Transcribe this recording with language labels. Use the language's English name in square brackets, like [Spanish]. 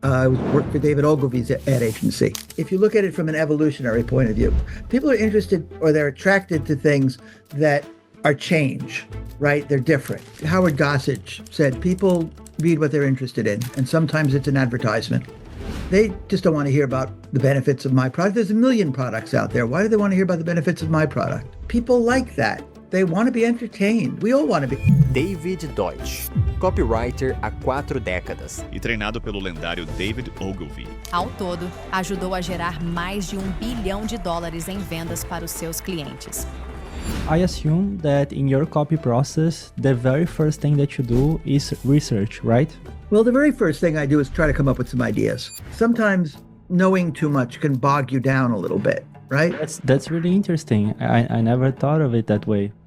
[English] I worked for David Ogilvy's ad agency. If you look at it from an evolutionary point of view, people are interested or they're attracted to things that are change, right? They're different. Howard Gossage said people read what they're interested in, and sometimes it's an advertisement. They just don't want to hear about the benefits of my product. There's a million products out there. Why do they want to hear about the benefits of my product? People like that. They want to be entertained. We all want to be. [Portuguese] David Deutsch, copywriter há 4 décadas. E treinado pelo lendário David Ogilvy. Ao todo, ajudou a gerar mais de $1 bilhão em vendas para os seus clientes. [English] I assume that in your copy process, the very first thing that you do is research, right? Well, the very first thing I do is try to come up with some ideas. Sometimes knowing too much can bog you down a little bit, right? That's really interesting. I never thought of it that way.